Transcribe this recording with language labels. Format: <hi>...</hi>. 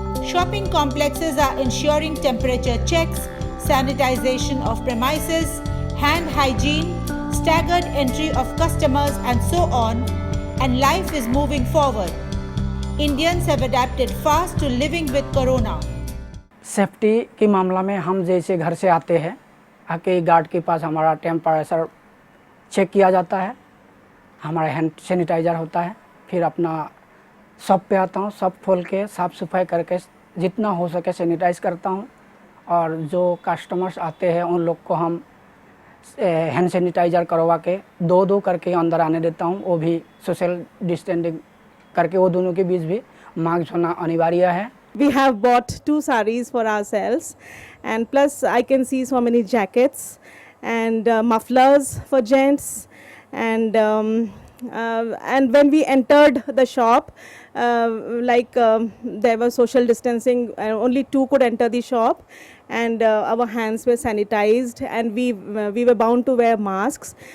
<en>Shopping complexes are ensuring temperature checks, sanitization of premises, hand hygiene, staggered entry of customers and so on, and life is moving forward. Indians have adapted fast to living with Corona.</en> <hi>Safety के मामला में हम जैसे घर से आते हैं, आके गार्ड के पास हमारा टेम्परेचर चेक किया जाता है, हमारा हैंड सैनिटाइज़र होता है, फिर अपना शॉप पे आता हूँ, शॉप खोल के साफ़ सफाई करके जितना हो सके सैनिटाइज़ करता हूँ, और जो कस्टमर्स आते हैं उन लोग को हम हैंड सैनिटाइज़र करवा के दो करके अंदर आने देता हूँ, वो भी सोशल डिस्टेंसिंग करके, वो दोनों के बीच भी मास्क होना अनिवार्य है।</hi> <en>We have bought 2 saris for ourselves, and plus I can see so many jackets and mufflers for gents, and when we entered the shop, there was social distancing, only two could enter the shop, and our hands were sanitized, and we were bound to wear masks.</en>